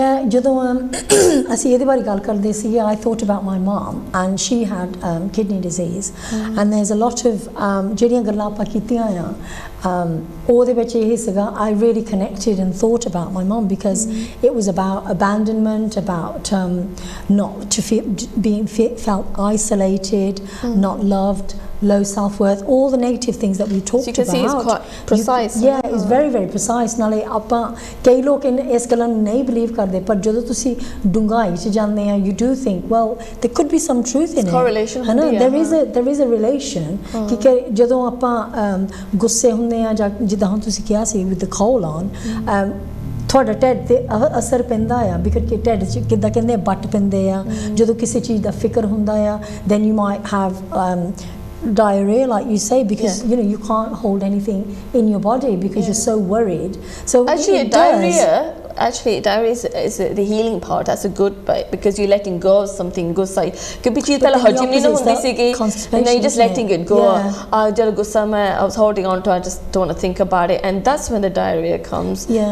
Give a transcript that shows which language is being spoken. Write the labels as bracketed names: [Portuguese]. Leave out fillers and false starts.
[Punjabi] ਜਦੋਂ ਅਸੀਂ ਇਹਦੇ ਬਾਰੇ ਗੱਲ ਕਰਦੇ ਸੀ [English] I thought about my mom and she had kidney disease and there's a lot of [Punjabi] ਜਿਹੜੀਆਂ ਗੱਲਾਂ ਆਪਾਂ ਕੀਤੀਆਂ ਆ ਉਹਦੇ ਵਿੱਚ ਇਹ ਸੀਗਾ [English] I really connected and thought about my mom because it was about abandonment about not to feel felt isolated not loved low self-worth all the negative things that we talked so you can about see it's quite precise it's very very precise [Punjabi] ਨਾਲੇ ਆਪਾਂ ਕਈ ਲੋਕ ਇਸ ਗੱਲਾਂ ਨੂੰ ਨਹੀਂ believe ਕਰਦੇ ਪਰ ਜਦੋਂ ਤੁਸੀਂ ਡੂੰਘਾਈ 'ਚ ਜਾਂਦੇ ਆ [English] you do think well there could be some truth in it correlation there is a relation [Punjabi] ਕਿ ਜਦੋਂ ਆਪਾਂ ਗੁੱਸੇ ਹੁੰਦੇ ਆ ਜਾਂ ਜਿੱਦਾਂ ਹੁਣ ਤੁਸੀਂ ਕਿਹਾ ਸੀ [English] with the colon [Punjabi] ਤੁਹਾਡਾ ਢਿੱਡ ਤੇ ਅਸਰ ਪੈਂਦਾ ਆ ਬਿਕਾਜ਼ ਕਿ ਢਿੱਡ 'ਚ ਕਿੱਦਾਂ ਕਹਿੰਦੇ ਬੱਟ ਪੈਂਦੇ ਆ ਜਦੋਂ ਕਿਸੇ ਚੀਜ਼ ਦਾ ਫਿਕਰ ਹੁੰਦਾ ਆ [English] then you might have diarrhea like you say because you know you can't hold anything in your body because you're so worried so actually diarrhea is the healing part that's a good bit because you're letting go of something [Punjabi] gussa kabhi cheez pehla hajam nahi hundi sigi [English] and then you're just letting it go [Punjabi] jab gussa [English] I was holding on to I just don't want to think about it and that's when the diarrhea comes